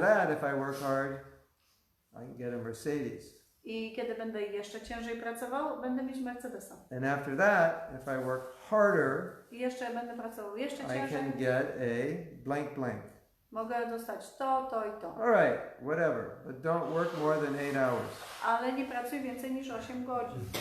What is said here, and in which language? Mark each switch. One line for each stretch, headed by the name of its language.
English: that, if I work hard, I can get a Mercedes.
Polish: I kiedy będę jeszcze ciężej pracował, będę mieć Mercedesa.
English: And after that, if I work harder,
Polish: I jeszcze będę pracował jeszcze
English: I
Polish: ciężej.
English: can get a blank blank.
Polish: Mogę dostać to i to.
English: All right, whatever, but don't work more than 8 hours.
Polish: Ale nie pracuj więcej niż 8 godzin.